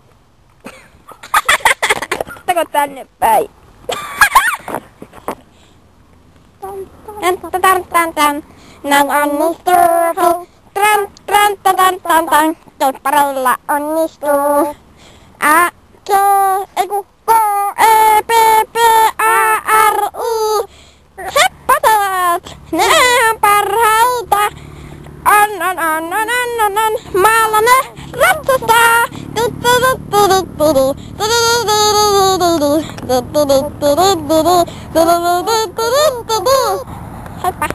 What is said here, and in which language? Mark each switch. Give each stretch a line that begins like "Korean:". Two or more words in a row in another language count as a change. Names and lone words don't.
Finnish: Ottako tänne päin? Tan. Näin onnistuu. Tan. Kepparilla onnistuu. K-E-P-P-A-R-I. Heppatat! Ne on parhaita! On. Maalla ne ratsastaa! Heippa!